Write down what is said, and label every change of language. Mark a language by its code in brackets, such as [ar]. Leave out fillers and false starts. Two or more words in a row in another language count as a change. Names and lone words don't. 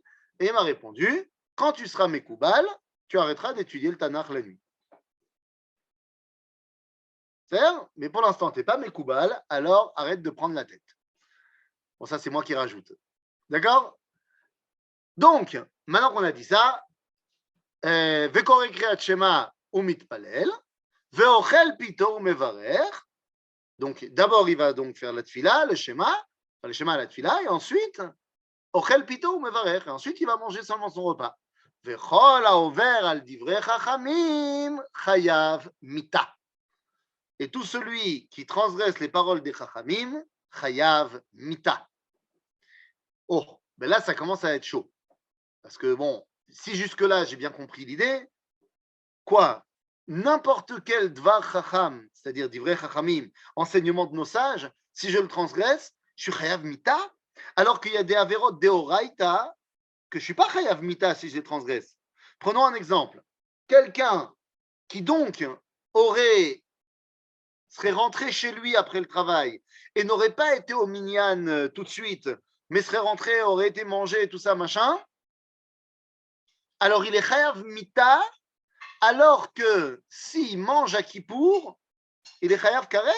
[fr] Et il m'a répondu, quand tu seras Mekoubal, tu arrêteras d'étudier le Tanakh la nuit. C'est-à-dire, mais pour l'instant, tu n'es pas Mekoubal, alors arrête de prendre la tête. Bon, ça, c'est moi qui rajoute. D'accord? Donc, maintenant qu'on a dit ça, [he] וקורא קריאת שמע ומתפלל, ואוכל פיתו מברך. [fr] Donc, d'abord, il va donc faire la tfila, le Shema la tfila, et ensuite, [he] אוכל פיתו מברך, [fr] et ensuite, il va manger seulement son repas. [he] וכל העובר על דברי חכמים חייב מיתה. [fr] Et tout celui qui transgresse les paroles des chachamim, [he] חייב מיתה. [fr] Oh, ben là, ça commence à être chaud. Parce que, bon, si jusque-là, j'ai bien compris l'idée, quoi? N'importe quel [he] דבר חכם, [fr] c'est-à-dire [he] דברי חכמים, [fr] enseignement de nos sages, si je le transgresse, je suis [he] חייב מיתה, [fr] alors qu'il y a des [he] עבירות דאורייתא [fr] que je ne suis pas [he] חייב מיתה [fr] si je les transgresse. Prenons un exemple. Quelqu'un qui donc serait rentré chez lui après le travail et n'aurait pas été au minyan tout de suite, mais serait rentré, aurait été mangé, tout ça, machin, alors il est [he] חייב מיתה, [fr] alors que s'il mange à Kippour, il est [he] חייב כרת.